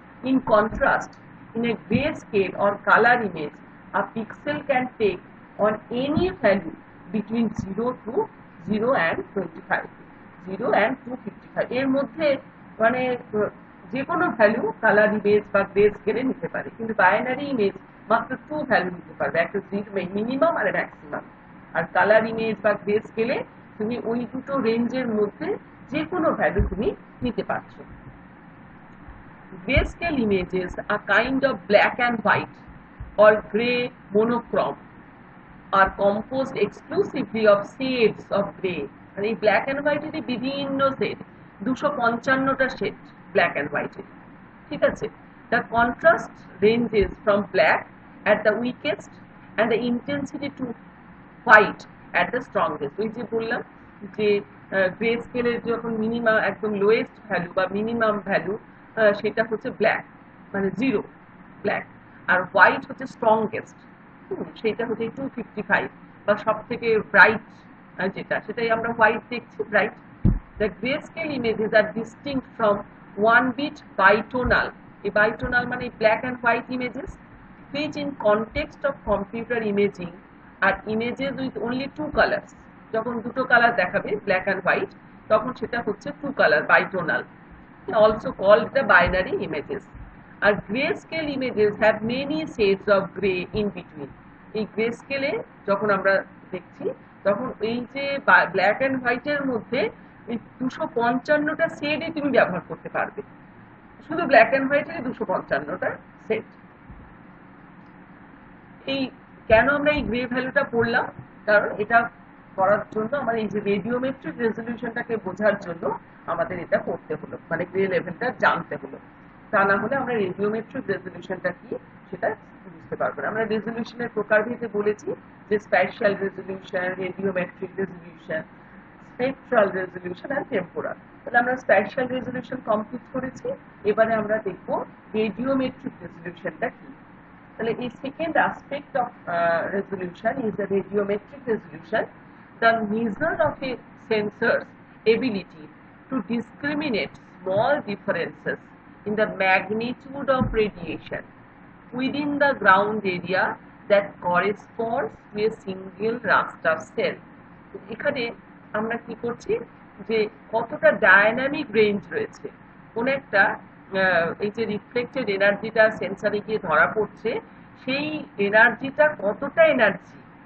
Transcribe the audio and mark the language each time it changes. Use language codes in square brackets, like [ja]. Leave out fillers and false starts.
[en] In contrast, in a grayscale or color image, a pixel can take on any value between 0 to 0 and 25, 0 and 255 [bn] এর মধ্যে মানে যে কোনো value colour image বা grey স্কেলে নিতে পারে, কিন্তু বাইনারি ইমেজ মাত্র 2 ভ্যালু নিতে পারবে, একটা মিনিমাম আর ম্যাক্সিমাম। আর কালার ইমেজ বা গ্রে স্কেলে তুমি ওই দুটো রেঞ্জের মধ্যে যে কোনো ভ্যালু তুমি নিতে পারছো। [en] Grayscale images are kind of black and white or gray monochrome, are composed exclusively of shades of gray. [bn] আর এই ব্ল্যাক অ্যান্ড হোয়াইটের বিভিন্ন শেড, 255টা শেড ব্ল্যাক অ্যান্ড হোয়াইটের। ঠিক আছে, [en] The contrast ranges from black at the weakest and the intensity to white at the strongest. [bn] ওই যে বললাম যে গ্রে স্কেলের যখন মিনিমাম একদম লোয়েস্ট ভ্যালু বা মিনিমাম ভ্যালু সেটা হচ্ছে ব্ল্যাক মানে 0 ব্ল্যাক, আর হোয়াইট হচ্ছে স্ট্রংগেস্ট, সেটা হচ্ছে 255 বা সব থেকে ব্রাইট যেটা সেটাই আমরা হোয়াইট দেখছি bright. [en] The grayscale images are distinct from 1-bit bitonal. A bitonal মানে black and white images, which in context of computer imaging are images with only 2 colors. [bn] যখন দুটো কালার দেখাবে black and white তখন সেটা হচ্ছে [en] 2 color bitonal, also called the binary images. আর grayscale images have many shades of gray in between. [bn] এই grayscale যখন আমরা দেখছি তখন এই যে ব্ল্যাক অ্যান্ড হোয়াইটের মধ্যে এই 255টা শেডই তুমি ব্যবহার করতে পারবে। শুধু ব্ল্যাক অ্যান্ড হোয়াইটের 255টা সেট। এই কেন আমরা এই গ্রে ভ্যালুটা পড়লাম, কারণ এটা করার জন্য আমার এই যে রেডিওমেট্রিক রেজলিউশনটাকে বোঝার জন্য আমাদের এটা করতে হলো, মানে গ্রে লেভেলটা জানতে হলো। তা না হলে আমরা রেডিওমেট্রিক রেজলিউশনটা কি সেটা বুঝতে পারবো না। আমরা রেজলিউশনের প্রকারভেদে বলেছি যে স্প্যাশাল resolution, radiometric resolution, spectral resolution আর টেম্পোরাল। তাহলে আমরা স্প্যাশাল রেজলিউশন কমপ্লিট করেছি, এবারে আমরা দেখব রেডিওমেট্রিক রেজলিউশনটা কি। তাহলে এই [en] Second aspect of resolution is the radiometric resolution, the measure of a sensor's ability to discriminate small differences in the magnitude of radiation within the ground area that corresponds to a single raster cell. [bn] এখানে আমরা কি করছি যে কতটা dynamic range রয়েছে, কোন একটা এই যে রিফ্লেক্টেড এনার্জিটা সেন্সরে গিয়ে ধরা পড়ছে, সেই এনার্জিটা কতটা এনার্জি